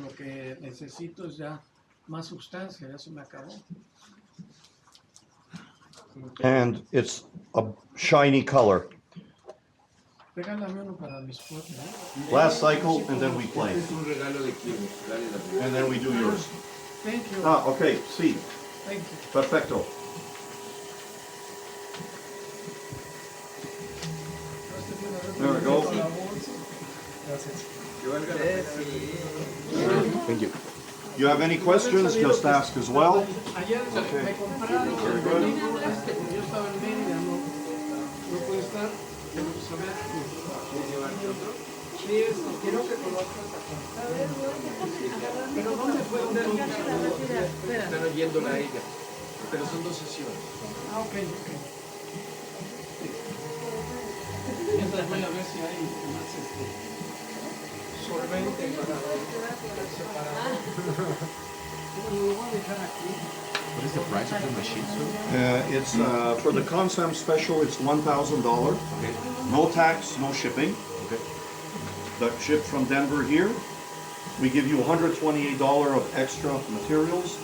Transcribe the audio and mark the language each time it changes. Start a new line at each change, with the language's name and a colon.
Spanish: Lo que necesito es ya más sustancia. Ya se me acabó.
English: And it's a shiny color.
Spanish: Regálame uno para mis fotos.
English: Last cycle, and then we play.
Spanish: Es un regalo de Kirmuss, dale la primera.
English: And then we do yours. Thank you.
Spanish: Ah, okay, sí.
English: Thank you.
Spanish: Perfecto.
English: There we go.
Spanish: Que valga la pena.
English: Thank you. You have any questions, just ask as well.
Spanish: Ayer me compraron.
English: Very good.
Spanish: Yo estaba en Mérida, no puedo estar. Quiero saber. Sí, quiero que conozcas a Pero ¿dónde puedo encontrar? Están oyéndola a ella, pero son 2 sesiones. Ah, ok. Mientras voy a ver si hay más solvente para separar. Lo voy a dejar aquí.
English: What is the price of the machine, sir? It's for the Consam special, it's $1,000. Okay. No tax, no shipping. Okay. The ship from Denver here. We give you $128 of extra materials.